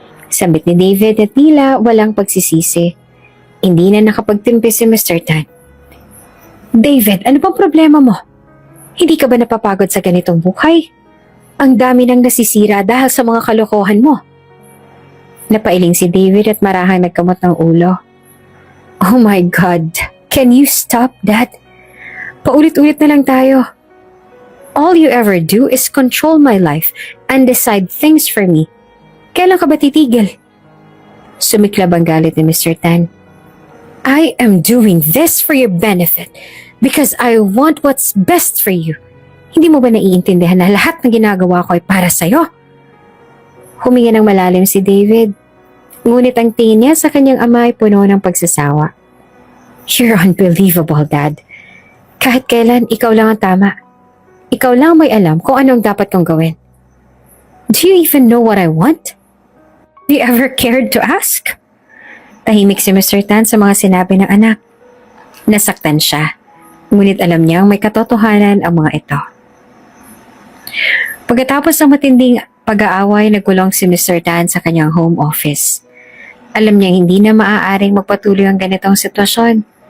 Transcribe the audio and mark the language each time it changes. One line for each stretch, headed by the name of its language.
Filipino: Sambit ni David at tila walang pagsisisi. Hindi na nakapagtimpi si Mr. Tan. David, ano bang problema mo? Hindi ka ba napapagod sa ganitong buhay? Ang dami nang nasisira dahil sa mga kalokohan mo. Napailing si David at marahang nagkamot ng ulo.
English: Oh my God, can you stop that?
Filipino: Paulit-ulit na lang tayo.
English: All you ever do is control my life and decide things for me.
Filipino: Kailan ka ba titigil? Sumiklab ang galit ni Mr. Tan.
English: I am doing this for your benefit because I want what's best for you.
Filipino: Hindi mo ba naiintindihan na lahat ng ginagawa ko ay para sa'yo? Huminga ng malalim si David. Ngunit ang tingin niya sa kanyang ama ay puno ng pagsasawa.
English: You're unbelievable, Dad.
Filipino: Kahit kailan, ikaw lang ang tama. Ikaw lang may alam kung anong dapat kong gawin.
English: Do you even know what I want? Have you ever cared to ask?
Filipino: Tahimik si Mr. Tan sa mga sinabi ng anak. Nasaktan siya, ngunit alam niyang may katotohanan ang mga ito. Pagkatapos ng matinding pag-aaway, nagkulong si Mr. Tan sa kanyang home office. Alam niyang hindi na maaaring magpatuloy ang ganitong sitwasyon.